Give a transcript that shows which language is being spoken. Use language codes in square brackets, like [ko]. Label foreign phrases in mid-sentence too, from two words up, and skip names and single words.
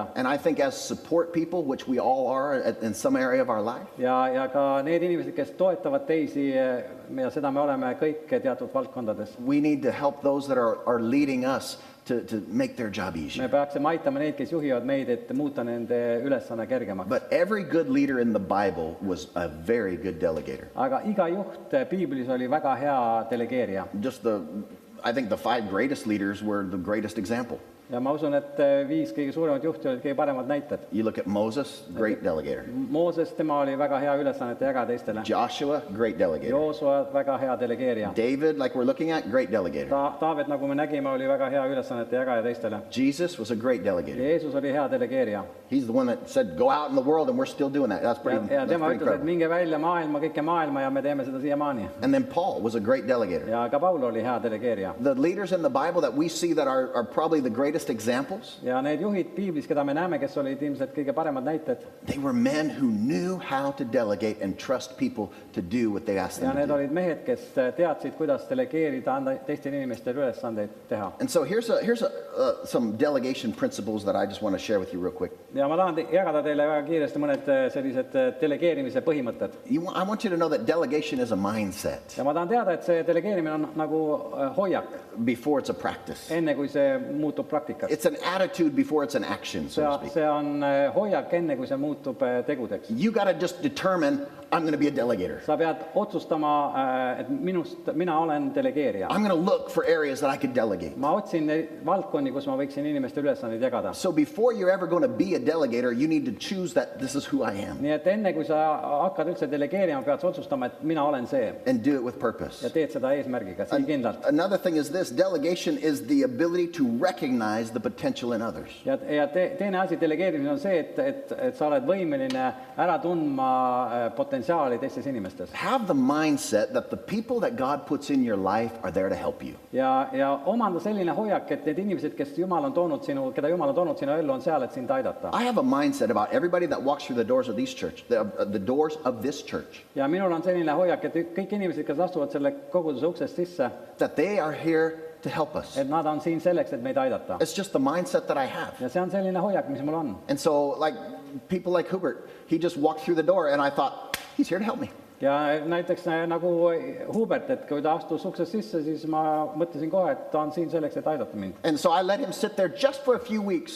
[en] And I think as support people, which we all are in some area of our life, [et] Ja ka need inimesed, kes toetavad teisi, ja seda me oleme kõik teatud valdkondades. [en] we need to help those that are leading us to make their job easier. [et] Me peaksime aitama neid, kes juhivad meid, et muuta nende ülesanne kergemaks. [en] But every good leader in the Bible was a very good delegator. [et] Aga iga juht Piiblis oli väga hea delegeerija. [en] I think the 5 greatest leaders were the greatest example. [et] Ja ma usun, et 5 kõige suuremat juhti olid kõige paremad näited. [en] You look at Moses, great delegator. [et] Mooses, tema oli väga hea ülesannete jaga teistele. [en] Joshua, great delegator. [et] Joosua, väga hea delegeerija. [en] David, like we're looking at, great delegator. [et] Taavet, nagu me nägime, oli väga hea ülesannete jagaja teistele. [en] Jesus was a great delegator. [et] Jeesus oli hea delegeerija. [en] He's the one that said, go out in the world, and we're still doing that. That's pretty [et] Ja tema ütles, et [en] incredible. [et] minge välja maailma, kõike maailma, ja me teeme seda siiamaani. [en] And then Paul was a great delegator. [et] Ja ka Paul oli hea delegeerija. [en] The leaders in the Bible that we see that are probably the greatest examples, [et] Ja need juhid Piiblis, keda me näeme, kes olid ilmselt kõige paremad näited, [en] they were men who knew how to delegate and trust people to do what they asked [et] ja [en] them to [et] need [en] do. [et] olid mehed, kes teadsid, kuidas delegeerida, anda teistele inimestele ülesandeid teha. [en] And so here's some delegation principles that I just want to share with you real quick. [et] Ja ma tahan jagada teile väga kiiresti mõned sellised delegeerimise põhimõtted. [en] I want you to know that delegation is a mindset [et] Ja ma tahan teada, et see delegeerimine on nagu hoiak, [en] before it's a practice. [et] enne kui see muutub praktikaks. [en] It's an attitude before it's an action, so to speak. [et] See on hoiak, enne kui see muutub tegudeks. [en] You got to just determine, I'm going to be a delegator. [et] Sa pead otsustama, et mina olen delegeerija. [en] I'm going to look for areas that I could delegate. [et] Ma otsin valdkondi, kus ma võiksin inimeste ülesandeid jagada. [en] So before you're ever going to be a delegator, you need to choose that this is who I am [et] Nii et enne, kui sa hakkad üldse delegeerima, pead sa otsustama, et mina olen see. [en] and do it with purpose. [et] Ja teed seda eesmärgiga, sihikindlalt. [en] Another thing is this, delegation is the ability to recognize the potential in others. [et] Ja teine asi delegeerimisel on see, et sa oled võimeline ära tundma potentsiaali teistes inimestes. [en] Have the mindset that the people that God puts in your life are there to help you. [et] Ja omanda selline hoiak, et need inimesed, keda Jumal on toonud sinu ellu, on seal, et sind aidata. [en] I have a mindset about everybody that walks through the doors of this church, the doors of this church, [et] Ja minul on selline hoiak, et kõik inimesed, kes astuvad selle koguduse uksest sisse, [en] that they are here to help us. [et] et nad on siin selleks, et meid aidata. [en] It's just the mindset that I have. [et] Ja see on selline hoiak, mis mul on. [en] And so, like, people like Hubert, he just walked through the door, and I thought, he's here to help me. [et] ja näiteks nagu Hubert, et kui ta astus uksest sisse, siis ma mõtlesin kohe, et ta on siin selleks, et aidata mind. [en] And so I let him sit there just for a few weeks.